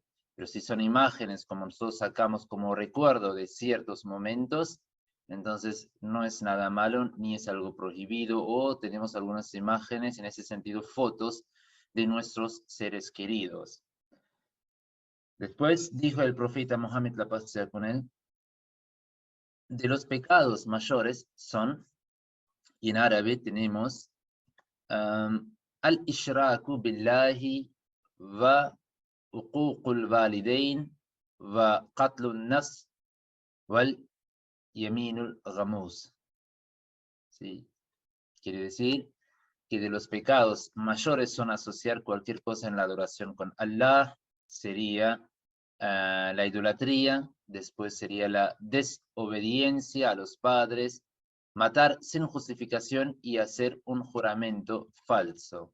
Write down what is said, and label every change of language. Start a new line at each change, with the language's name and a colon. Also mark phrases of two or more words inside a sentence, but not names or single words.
Spanish: Pero si son imágenes como nosotros sacamos como recuerdo de ciertos momentos, entonces no es nada malo ni es algo prohibido, o tenemos algunas imágenes, en ese sentido fotos, de nuestros seres queridos. Después dijo el profeta Mohammed, la paz sea con él, de los pecados mayores son, y en árabe tenemos
Arabic: الإشراك بالله وعقوق الوالدين وقتل النفس واليمين الغموس.
Spanish: ¿Sí? Quiere decir que de los pecados mayores son asociar cualquier cosa en la adoración con Allah, sería la idolatría, después sería la desobediencia a los padres, matar sin justificación y hacer un juramento falso.